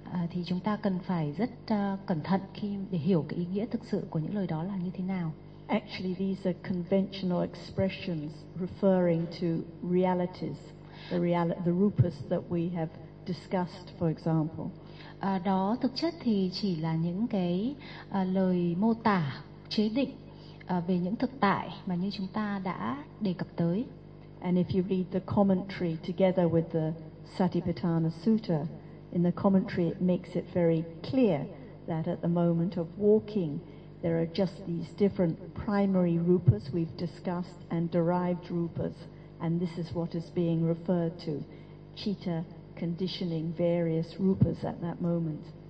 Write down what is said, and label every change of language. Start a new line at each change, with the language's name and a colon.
Vietnamese: Thì chúng ta cần phải rất cẩn thận khi để hiểu cái ý nghĩa thực sự của những lời đó là như thế nào.
English: Actually, these are conventional expressions referring to realities, the rupas that we have discussed, for example.
Vietnamese: Đó thực chất thì chỉ là những cái lời mô tả, chế định về những thực tại mà như chúng ta đã đề cập tới.
English: And if you read the commentary together with the Satipatthana Sutta, in the commentary it makes it very clear that at the moment of walking there are just these different primary rupas we've discussed and derived rupas, and this is what is being referred to, citta conditioning various rupas at that moment.